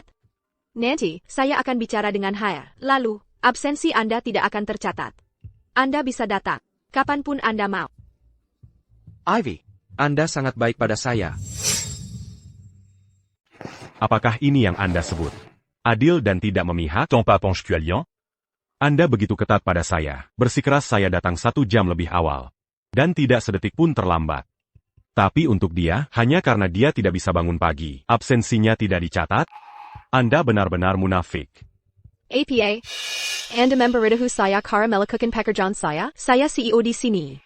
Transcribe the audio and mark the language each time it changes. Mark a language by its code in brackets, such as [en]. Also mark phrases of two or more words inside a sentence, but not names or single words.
[id] Nanti, saya akan bicara dengan HR. Lalu, absensi Anda tidak akan tercatat. Anda bisa datang kapanpun Anda mau. Ivy, Anda sangat baik pada saya. Apakah ini yang Anda sebut adil dan tidak memihak? Tant pas penche-tu-alliant? Anda begitu ketat pada saya. Bersikeras saya datang 1 jam lebih awal. Dan tidak sedetik pun terlambat. Tapi untuk dia, hanya karena dia tidak bisa bangun pagi, absensinya tidak dicatat? Anda benar-benar munafik. APA. Anda memberitahu saya cara melakukan pekerjaan saya CEO di sini.